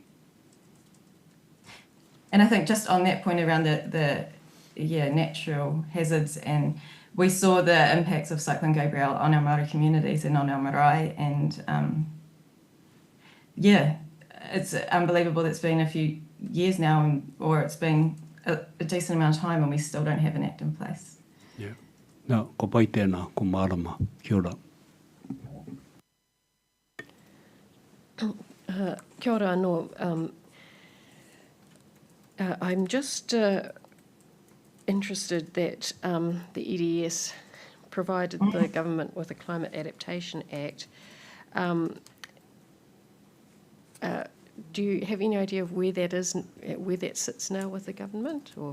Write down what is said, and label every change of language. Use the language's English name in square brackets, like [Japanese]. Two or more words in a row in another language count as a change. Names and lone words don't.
[English] And I think just on that point around the natural hazards, and we saw the impacts of Cyclone Gabrielle on our Māori communities and on our marae, and it's unbelievable that it's been a few years now, or it's been a decent amount of time, and we still don't have an act in place. Yeah. No, [Māori] ko pai tēnā, ko marama. Kia ora. Kia ora anō. [English] I'm just interested that the EDS provided the government with a Climate Adaptation Act. Do you have any idea of where that is, where that sits now with the government, or?